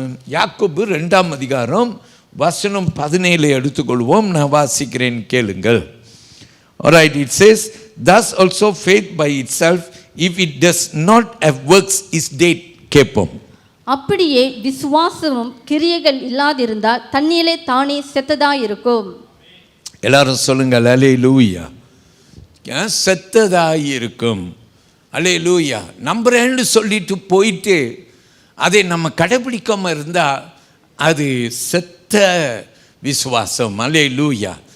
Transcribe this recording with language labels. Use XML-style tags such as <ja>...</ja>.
<ta>யாக்கோபு 2ஆம் அதிகாரம் வசனம் 17 எடுத்துக்கொள்வோம். நான் வாசிக்கிறேன், கேளுங்கள்.</ta> <en>Alright, it says, thus also faith by itself, if it does not have works, is dead.</en> <ta>கேட்போம். அப்படியே விசுவாசமும் கிரியைகள் இல்லாதிருந்தால் தன்னிலே தானே செத்ததாயிருக்கும். எல்லாரும் சொல்லுங்க அல்லேலூயா. செத்ததாயிருக்கும். அல்லேலூயா. நம்புறேன்னு சொல்லிட்டு போயிட்டு அதை நம்ம கடைபிடிக்காமல் இருந்தால் அது செத்த விசுவாசம். அல்லேலூயா.</ta>